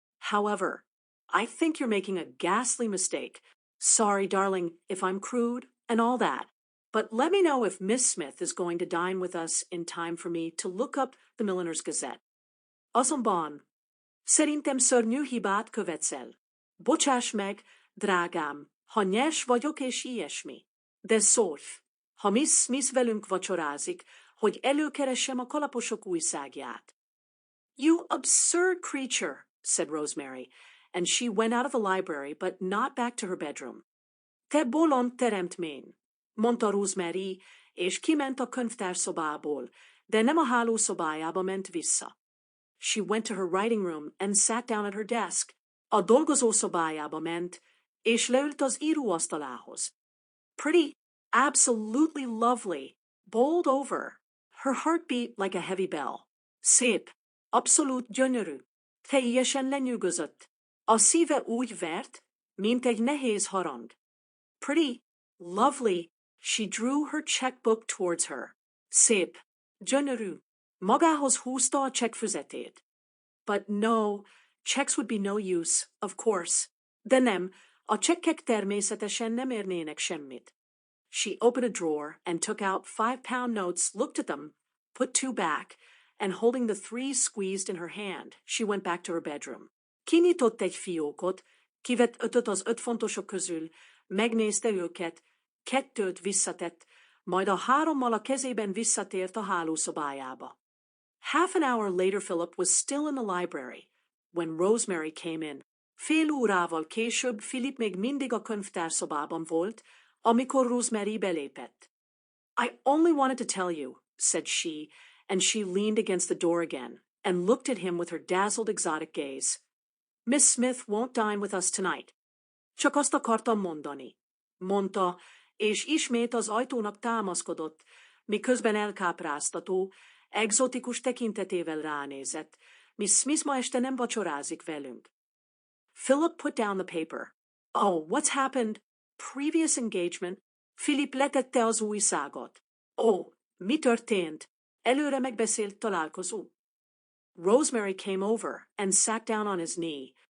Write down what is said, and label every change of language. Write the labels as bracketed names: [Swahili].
[English] However, I think you're making a ghastly mistake. Sorry, darling, if I'm crude and all that. But let me know if Miss Smith is going to dine with us in time for me to look up the Milliner's Gazette. [Hungarian] Azonban, szerintem szörnyű hibát követsz el. Bocsáss meg, drágám, ha nyers vagyok és ilyesmi. De szólj, ha Miss Smith velünk vacsorázik, hogy előkeressem a kalaposok újságját. [English] You absurd creature, said Rosemary, and she went out of the library, but not back to her bedroom. [Hungarian] Te bolond teremtmény, mondta Rosemary, és kiment a könyvtárszobából, de nem a hálószobájába ment vissza. [English] She went to her writing room and sat down at her desk. [Hungarian] A dolgozószobájába ment, és leült az íróasztalához. [English] Pretty, absolutely lovely, bowled over. Her heart beat like a heavy bell. [Hungarian] Szép, abszolút gyönyörű, teljesen lenyűgözött. A szíve úgy vert, mint egy nehéz harang. [English] Pretty, lovely, she drew her checkbook towards her. [Hungarian] Szép, gyönyörű, magához húzta a csekkfüzetét. [English] But no, checks would be no use, of course. [Hungarian] De nem, a csekkek természetesen nem érnének semmit. [English] She opened a drawer and took out 5-pound notes, looked at them, put 2 back, and holding the 3 squeezed in her hand, she went back to her bedroom. [Hungarian] Kinyitott egy fiókot, kivett 5-öt az 5 fontosok közül, megnézte őket, 2-t visszatett, majd a 3-mal a kezében visszatért a hálószobájába. [English] Half an hour later Philip was still in the library, when Rosemary came in. [Hungarian] Fél órával később Philip még mindig a könyvtárszobában volt, amikor Rosemary belépett. [English] I only wanted to tell you, said she, and she leaned against the door again, and looked at him with her dazzled exotic gaze. Miss Smith won't dine with us tonight. [Hungarian] Csak azt akartam mondani, mondta, és ismét az ajtónak támaszkodott, miközben elkápráztató, egzotikus tekintetével ránézett. Miss Smith ma este nem vacsorázik velünk. [English] Philip put down the paper. Oh, what's happened? Previous engagement. [Hungarian] Philip letette az újságot. Oh, mi történt? Előre megbeszélt találkozó. [English] Rosemary came over and sat down on his knee.